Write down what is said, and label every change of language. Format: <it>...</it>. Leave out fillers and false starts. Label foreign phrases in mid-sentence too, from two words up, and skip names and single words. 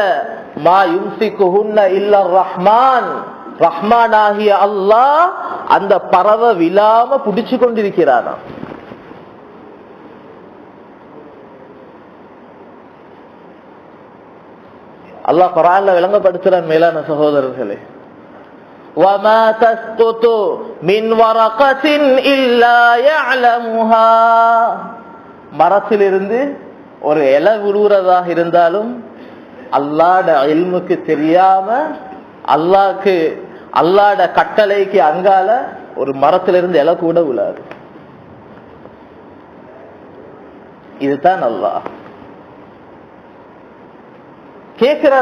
<ar>ما يمسكهن إلا الرحمن.</ar> <ta>ரஹ்மான் ஆகிய அல்லாஹ் அந்த பறவை விழாம புடிச்சு கொண்டிருக்கிறானா. அல்லாஹ் குர்ஆன்ல விளங்கப்படுத்துறான் மேலான சகோதரர்களே,</ta> <ar>وَمَا تَسْقُطُ مِنْ وَرَقَةٍ إِلَّا يَعْلَمُهَا.</ar> <ta>மரத்திலிருந்து ஒரு இலை விழுறதாக இருந்தாலும் அல்லாஹ்ட இல்முக்கு தெரியாம, அல்லாஹ்ட கட்டளைக்கு அங்கால ஒரு மரத்திலிருந்து இலை கூட விழாது. இதுதான் அல்லாஹ் கேட்கிறான்.</ta>